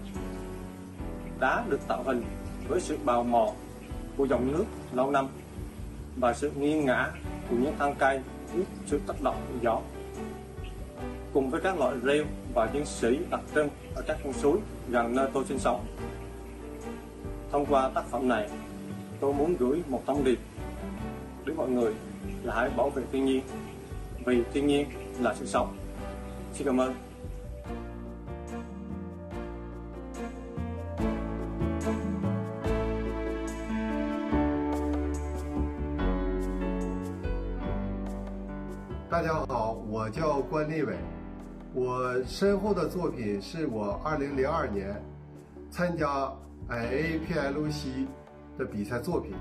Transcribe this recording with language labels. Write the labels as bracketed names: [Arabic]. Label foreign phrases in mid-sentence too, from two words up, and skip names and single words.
[Vietnamese] Đá được tạo hình với sự bào mòn của dòng nước lâu năm và sự nghiêng ngã của những thân cây dưới sự tác động của gió, cùng với các loại rêu và những sĩ đặc trưng ở các con suối gần nơi tôi sinh sống. Thông qua tác phẩm này, tôi muốn gửi một thông điệp đến mọi người là hãy bảo vệ thiên nhiên, vì thiên nhiên là sự sống. Xin cảm ơn. [Chinese] 大家好，我叫关立伟。我身后的作品是我2002年参加 IAPLC 的比赛作品。